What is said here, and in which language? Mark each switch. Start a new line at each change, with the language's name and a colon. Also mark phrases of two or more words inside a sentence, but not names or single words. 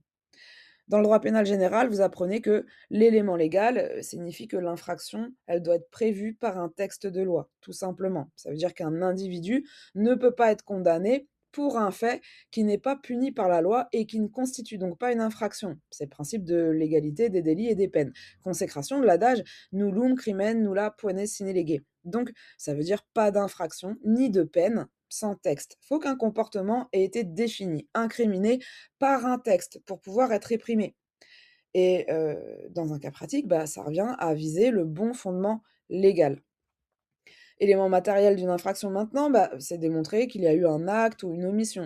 French: Dans le droit pénal général, vous apprenez que l'élément légal, signifie que l'infraction, elle doit être prévue par un texte de loi, tout simplement. Ça veut dire qu'un individu ne peut pas être condamné pour un fait qui n'est pas puni par la loi et qui ne constitue donc pas une infraction. C'est le principe de l'égalité des délits et des peines. Consécration de l'adage
Latin: nullum crimen nulla poene sine lege.
French: Donc, ça veut dire pas d'infraction ni de peine sans texte. Faut qu'un comportement ait été défini, incriminé par un texte pour pouvoir être réprimé. et dans un cas pratique, bah, ça revient à viser le bon fondement légal. Élément matériel d'une infraction maintenant, bah, c'est démontrer qu'il y a eu un acte ou une omission.